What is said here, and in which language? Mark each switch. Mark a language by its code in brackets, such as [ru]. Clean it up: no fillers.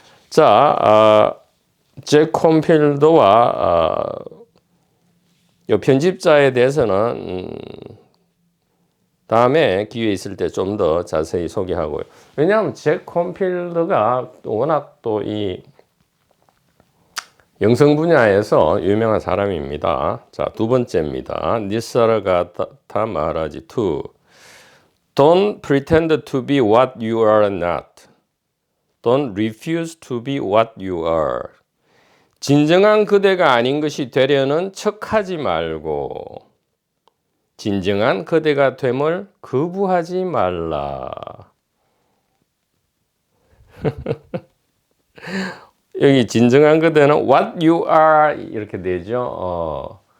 [ko] 자, 잭 콘필드와 이 편집자에 대해서는 다음에 기회 있을 때 좀 더 자세히 소개하고요. 왜냐하면 잭 콘필드가 워낙 또 이 영성 분야에서 유명한 사람입니다. 자, 두 번째입니다. 니사르가다타 마하라지 2. [en] Don't pretend to be what you are not. Don't refuse to be what you are. [ko] 진정한 그대가 아닌 것이 되려는 척하지 말고 진정한 그대가 됨을 거부하지 말라. 여기 진정한 그대는 [en] what you are [ko] 이렇게 되죠.